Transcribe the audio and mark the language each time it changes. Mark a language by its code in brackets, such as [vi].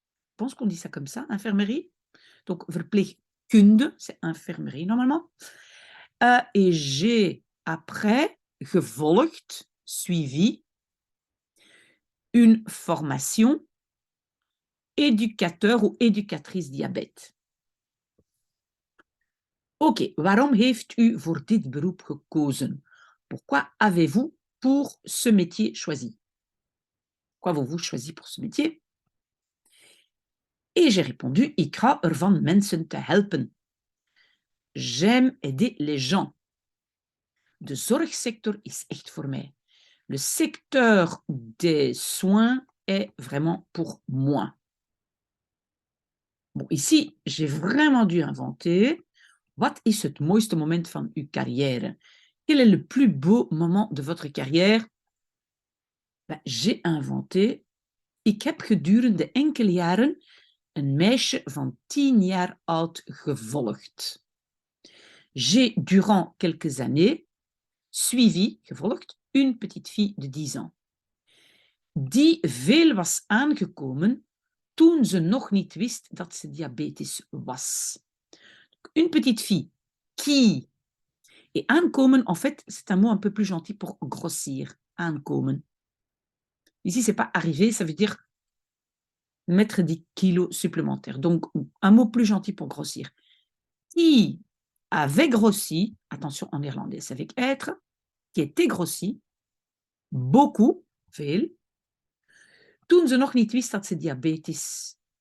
[fr] Je pense qu'on dit ça comme ça, infirmerie. Donc, verpleegkunde, c'est infirmerie normalement. Et j'ai après gevolgd, suivi, une formation éducateur ou éducatrice diabète. [nl] Ok, waarom heeft u voor dit beroep gekozen? [fr] Pourquoi avez-vous pour ce métier choisi? Pourquoi avez-vous choisi pour ce métier? Et j'ai répondu, [nl] ik hou ervan mensen te helpen. [fr] J'aime aider les gens. [nl] De zorgsector is echt voor mij. [fr] Le secteur des soins est vraiment pour moi. Bon, ici, j'ai vraiment dû inventer. [nl] Wat is het mooiste moment van uw carrière? [fr] Quel est le plus beau moment de votre carrière? Ben, j'ai inventé. [nl] Ik heb gedurende enkele jaren een meisje van 10 jaar oud gevolgd. [fr] J'ai, durant quelques années, suivi, gevolgd, une petite fille de 10 ans. [nl] Die veel was aangekomen toen ze nog niet wist dat ze diabetes was. [fr] Une petite fille qui... Et aankomen, en fait, c'est un mot un peu plus gentil pour grossir. Aankomen. Ici, c'est pas arriver, ça veut dire mettre des kilos supplémentaires. Donc, un mot plus gentil pour grossir. Qui avait grossi, attention en néerlandais, c'est avec être, qui était grossi, beaucoup, veel, [nl] toen ze nog niet wist dat ze diabetes...